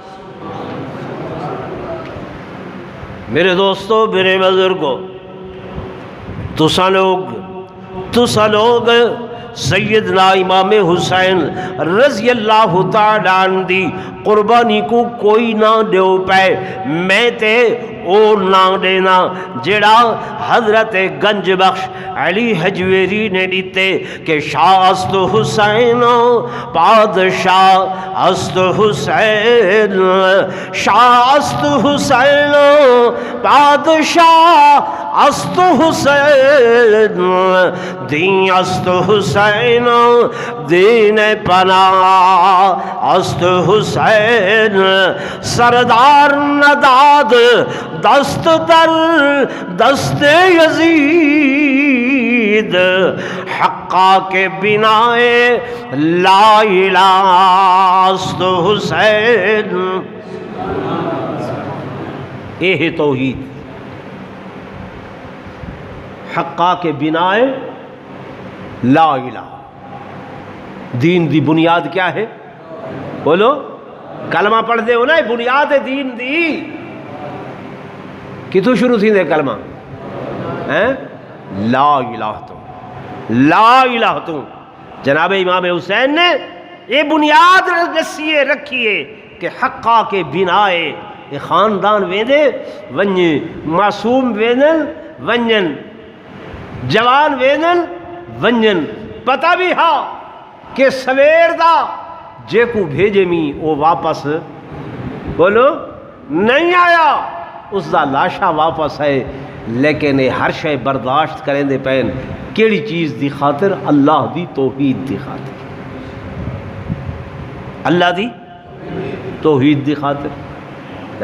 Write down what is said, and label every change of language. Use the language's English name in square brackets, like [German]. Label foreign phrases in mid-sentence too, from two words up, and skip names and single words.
[Saraiki] میرے دوستو میرے بزرگو تسا لوگ سیدنا امام حسین رضی [Arabic] اللہ تعالیٰ عنہ [Saraiki] دی قربانی کو کوئی نہ دیو پائے میں تے او نہ دینا جڑا حضرت گنج بخش علی حجویری نے دیتے کہ [Persian] شاہ است حسین بادشاہ است حسین شاہ است حسین بادشاہ است حسین دین است حسین دین پناہ است حسین سردار نداد دست در دست یزید حقا کے بنائے [Arabic] لا الہ [Persian] است حسین۔ یہ توحید حقا کے بنائے [Arabic] لا الہ۔ [Saraiki] دین دی بنیاد کیا ہے؟ بولو کلمہ پڑھ دے ہو نا، بنیاد دین دی کتوں شروع تھی دے کلمہ [Arabic] لا الہ [Saraiki] تو [Arabic] لا الہ [Saraiki] تو۔ جناب امام حسین نے یہ بنیاد رکھیے کہ [Persian] حقا کے بنائے [Saraiki] یہ خاندان ویندے ونجے معصوم ویندن ونجن جوان ویندن ونجن پتہ بھی ہا کہ سویر دا جے کو بھیجے می وہ واپس بولو نہیں آیا، اس دا لاشا واپس ہے، لیکن یہ ہر شے برداشت کریں دے پین کیڑی چیز دی خاطر؟ اللہ دی توحید دی خاطر، اللہ دی توحید دی خاطر۔